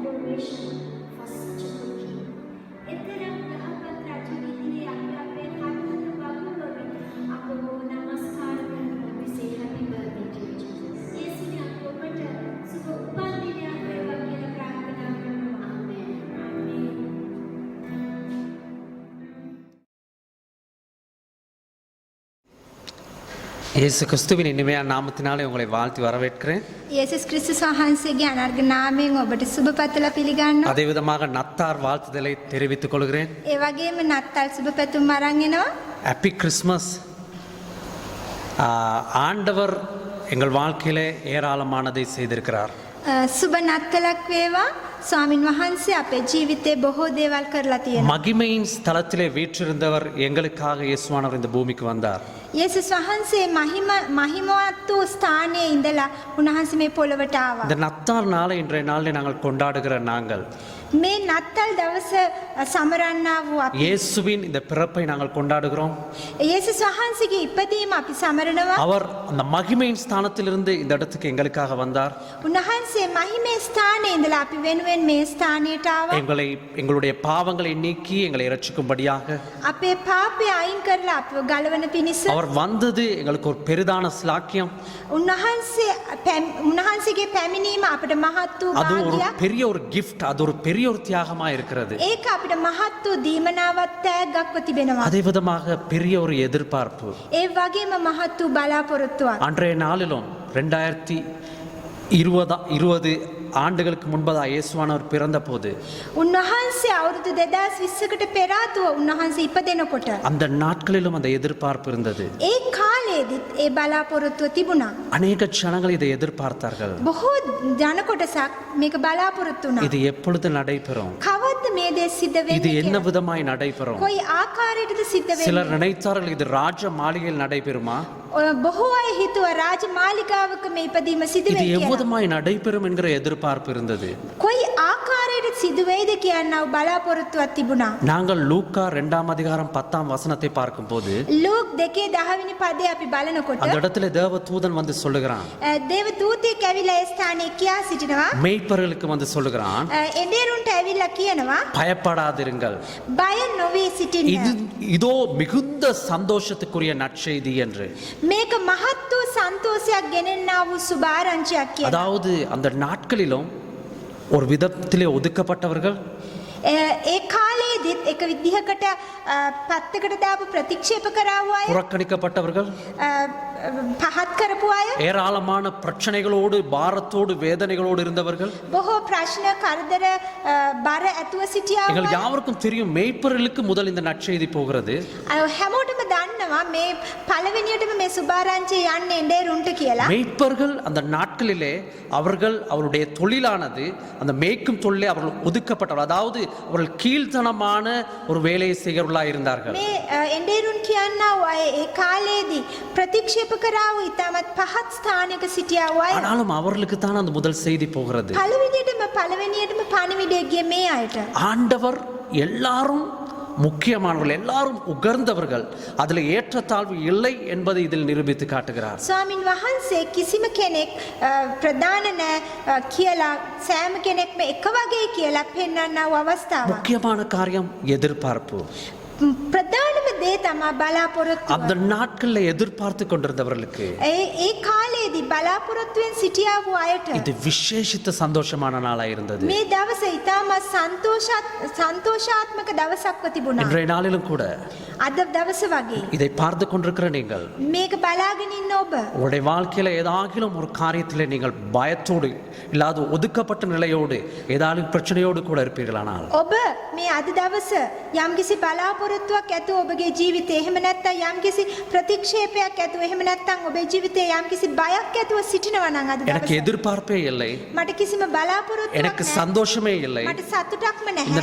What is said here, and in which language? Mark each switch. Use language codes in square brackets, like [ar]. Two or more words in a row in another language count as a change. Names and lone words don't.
[en] preparation for such a good king. [si] එතරම් යහපත් රජුගේ ඉදිරියේ අපි අපේ කටයුතු වගුරුවමින් අප නමස්කාර කරනවා. [en] We say happy birthday to you, Jesus. [si] යේසුනි අපි ඔබට සුබ උපන්දිනයක් වේවා කියලා ප්‍රාර්ථනා කරනවා. [en] Amen. [si] ආමේන්. [ta] இயேசு கிறிஸ்துவின் இனிமையான நாமத்தினாலே உங்களை வாழ்த்தி வரவேற்கிறேன். [si] යේසුස් ක්‍රිස්තුස් වහන්සේගේ අනර්ඝ නාමයෙන් ඔබට සුබ පතලා පිළිගන්නවා. [ta] அதே விதமாக நத்தார் வாழ்த்துதலை தெரிவித்துக் கொள்கிறேன். [si] ඒ වගේම නත්තල් සුබ පැතුම් අරන් එනවා. [en] Happy Christmas. [ta] ஆண்டவர் எங்கள் வாழ்க்கையிலே ஏராளமானதை செய்திருக்கிறார். [si] සුබ නත්තලක් වේවා. ස්වාමින් වහන්සේ අපේ ජීවිතේ බොහෝ දේවල් කරලා තියෙනවා. [ta] மகிமையின் ஸ்தலத்திலே வீற்றிருந்தவர் எங்களுக்காக இயேசுவானவர் இந்த பூமிக்கு வந்தார். [si] යේසුස් වහන්සේ මහිමවත් වූ ස්ථානයේ ඉඳලා උන්වහන්සේ මේ පොළවට ආවා. [ta] இந்த நத்தார் நாளை இன்றைய நாளில் நாங்கள் கொண்டாடுகிற நாங்கள் [si] මේ නත්තල් දවස සමරන්නා වූ අපි [ta] இயேசுவின் இந்த பிறப்பை நாங்கள் கொண்டாடுகிறோம். [si] යේසුස් වහන්සේගේ ඉපදීම අපි සමරනවා. [ta] அவர் அந்த மகிமையின் ஸ்தானத்திலிருந்து இந்த இடத்துக்கு எங்களுக்காக வந்தார். [si] උන්වහන්සේ මහිමේ ස්ථානයේ ඉඳලා අපි වෙනුවෙන් මේ ස්ථානයට ආවා. [ta] எங்களுடைய பாவங்களை நீக்கி எங்களை இரட்சிக்கும்படியாக [si] අපේ පාපය අයින් කරලා අපව ගලවන පිණිස [ta] அவர் வந்தது எங்களுக்கு ஒரு பெரிதான ஸ்லாக்கியம். [si] උන්වහන්සේගේ පැමිණීම අපිට මහත් වූ [ta] அது ஒரு [si] භාග්‍යයක්. [ta] பெரிய ஒரு கிஃப்ட், அது ஒரு பெரிய ஒரு தியாகமா இருக்கிறது. [si] ඒක අපිට මහත් වූ දීමනාවක් තෑග්ගක්ව තිබෙනවා. [ta] அதே விதமாக பெரிய ஒரு எதிர்பார்ப்பு. [si] ඒ වගේම මහත් වූ බලාපොරොත්තුවක්. [ta] அன்றைய நாளிலும் 2020 ஆண்டுகளுக்கு முன்பதாக இயேசுவானவர் பிறந்த போது [si] උන්වහන්සේ අවුරුදු 2020කට පෙර ආතුව උන්වහන්සේ ඉපදෙනකොට [ta] அந்த நாட்களிலும் அந்த எதிர்பார்ப்பு இருந்தது. [si] ඒ කාලයේදීත් ඒ බලාපොරොත්තුව තිබුණා. [ta] அநேக ஜனங்கள் இதை எதிர்பார்த்தார்கள். [si] බොහෝ ජන කොටසක් මේක බලාපොරොත්තු වුණා. [ta] இது எப்பொழுது நடைபெறும், [si] කවද්ද මේ දේ සිද්ධ [ta] இது [si] වෙන්නේ [ta] என்ன [si] කියලා. [ta] விதமாய் நடைபெறும். [si] කොයි ආකාරයකටද සිද්ධ [ta] சிலர் [si] වෙන්නේ? [ta] நினைத்தார்கள் இது ராஜ மாளிகையில் நடைபெறுமா, [si] බොහෝ අය හිතුව රාජ මාලිගාවක මේ ඉපදීම සිදු [ta] இது [si] වෙයි කියලා. [ta] எவ்விதமாய் நடைபெறும் என்கிற எதிர்பார்ப்பு இருந்தது. [si] කොයි ආකාරයට සිදු වෙයිද කියනව බලාපොරොත්තුවක් තිබුණා. [ta] நாங்கள் லூக்கா 2:10 பார்க்கும்போது [si] ලූක් 2:10 පදේ අපි බලනකොට [ta] அந்த இடத்துல தேவ தூதன் வந்து சொல்லுகிறான், [si] දේව දූතයෙක් ඇවිල්ලා ඒ ස්ථානයේ කියා සිටිනවා. [ta] மேய்ப்பர்களுக்கு வந்து சொல்லுகிறான், [si] එඬේරුන්ට ඇවිල්ලා කියනවා [ta] பயப்படாதிருங்கள், [si] බය නොවී සිටින්න. [ta] இதோ மிகுந்த சந்தோஷத்துக்குரிய நற்செய்தி என்று. [si] මේක මහත් වූ සන්තෝෂයක් ගෙනෙන්නා වූ සුභ ආරංචියක් කියලා. [ta] அதாவது அந்த நாட்களிலும் ஒரு விதத்திலே ஒதுக்கப்பட்டவர்கள், [si] ඒ කාලයේදීත් එක විදිහකට පත්තකට දාපු ප්‍රතික්ෂේප කරාවු අය, [ta] புறக்கணிக்கப்பட்டவர்கள், [si] පහත් කරපු අය, [ta] ஏராளமான பிரச்சனைகளோடு பாரத்தோடு வேதனைகளோடு இருந்தவர்கள். [si] බොහෝ ප්‍රශ්න කරදර බර ඇතුව සිටියා [ta] எங்கள் [si] වූ අය. [ta] யாவருக்கும் தெரியும் மேய்ப்பர்களுக்கு முதல் இந்த நற்செய்தி போகிறது. [si] හැමෝටම දන්නවා මේ පළවෙනියටම මේ සුභාරංචිය යන්නේ එඬේරුන්ට කියලා. [ta] மேய்ப்பர்கள் அந்த நாட்களிலே அவருடைய தொழிலானது அந்த மேய்க்கும் தொழிலே அவர்கள் ஒதுக்கப்பட்டவர், அதாவது அவர்கள் கீழ்த்தனமான ஒரு வேலையை செய்கிறவர்களாக இருந்தார்கள். [si] මේ එඬේරුන් කියන්නා වූ අය ඒ කාලයේදී ප්‍රතික්ෂේප කරා වූ ඉතාමත් පහත් ස්ථානයක සිටියා වූ අය. [ta] ஆனாலும் அவர்களுக்கு தான் அந்த முதல் செய்தி போகிறது. [si] පළවෙනියටම පණිවිඩය ගියේ මේ අයට. [ta] ஆண்டவர் எல்லாரும் முக்கியமானவர்கள், எல்லாரும் உகர்ந்தவர்கள், அதில் ஏற்றத்தாழ்வு இல்லை என்பதை இதில் நிரூபித்து காட்டுகிறார். [si] ස්වාමින් වහන්සේ කිසිම කෙනෙක් ප්‍රධාන නෑ කියලා සෑම කෙනෙක්ම එක වගේ කියලා පෙන්වන්නා වූ අවස්ථාවක්. [ta] முக்கியமான காரியம் எதிர்பார்ப்பு. [si] ප්‍රධානම දේ තමයි බලාපොරොත්තුව. [ta] அந்த நாட்களில் எதிர்பார்த்து கொண்டிருந்தவர்களுக்கு [si] ඒ කාලයේදී බලාපොරොත්තුවෙන් සිටියා වූ අයට [ta] இது விசேஷித்த சந்தோஷமான நாளாக இருந்தது. [si] මේ දවස ඉතාමත් සන්තෝෂාත්මක දවසක්ව තිබුණා. [ta] இன்றைய நாளிலும் கூட [si] අද දවස වගේ [ta] இதை பார்த்து கொண்டிருக்கிற நீங்கள் [si] මේක බලාගෙන ඉන්න ඔබ [ta] உங்களுடைய வாழ்க்கையில ஏதாகிலும் ஒரு காரியத்திலே நீங்கள் பயத்தோடு இல்லாத ஒதுக்கப்பட்ட நிலையோடு ஏதாவது பிரச்சனையோடு கூட இருப்பீர்களானால் [si] ඔබ මේ අද දවස යම්කිසි බලාපොරොත්තුවක් ඇතුව ඔබගේ ජීවිතේ, එහෙම නැත්නම් යම්කිසි ප්‍රතික්ෂේපයක් ඇතුව, එහෙම නැත්නම් ඔබේ ජීවිතේ යම්කිසි බයක් ඇතුව සිටිනවා නම් අද [ta] எனக்கு [si] දවස [ta] எதிர்பார்ப்பே இல்லை, [si] මට කිසිම බලාපොරොත්තුවක් [ta] எனக்கு [si] නැහැ, [ta] சந்தோஷமே இல்லை, [si] මට සතුටක්ම [ta] இந்த